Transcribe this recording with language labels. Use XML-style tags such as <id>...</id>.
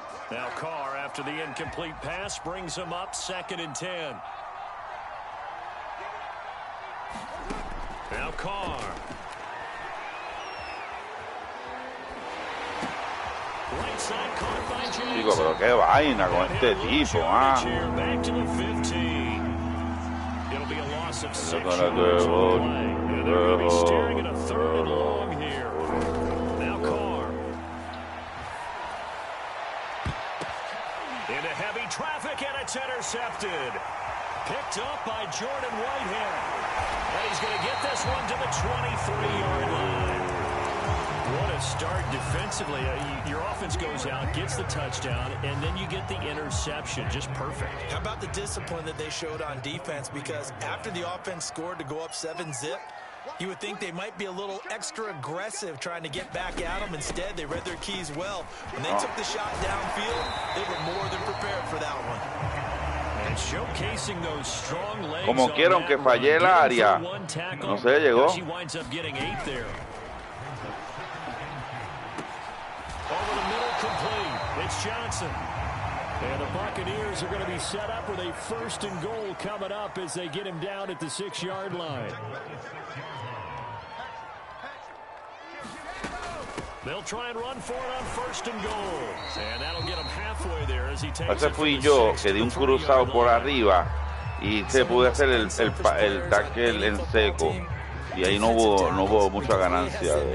<en>Now Carr, after the incomplete pass, brings him up 2nd and 10. Now Carr. Right side caught by Jackson.</en> <es>Digo, pero qué vaina con este tipo,</es> <en>Back to the 15. It'll be a loss of 6 yards on the play. And they're going to be staring at a 3rd and long here. Now Carr. Into heavy traffic, and it's intercepted. Picked up by Jordan Whitehead. And he's going to get this one to the 23-yard line. What a start defensively. Your offense goes out, gets the touchdown, and then you get the interception. Just perfect. How about the discipline that they showed on defense? Because after the offense scored to go up 7-zip, you would think they might be a little extra aggressive trying to get back at them. Instead, they read their keys well. When they took the shot downfield, they were more than prepared for that one. And showcasing those strong legs.</en> <es>Como quiera, aunque fallé el área. No sé, llegó.</es> <en>She winds up getting 8 there. Over the middle, complete. It's Johnson. And the Buccaneers are going to be set up with a 1st and goal coming up as they get him down at the 6-yard line. They'll try and run for it on 1st and goal. And that'll get him halfway there as he takes</en> <es>Ese fui yo que di un cruzado por arriba y se pude hacer el tackle en seco. Y ahí no hubo mucha ganancia</es>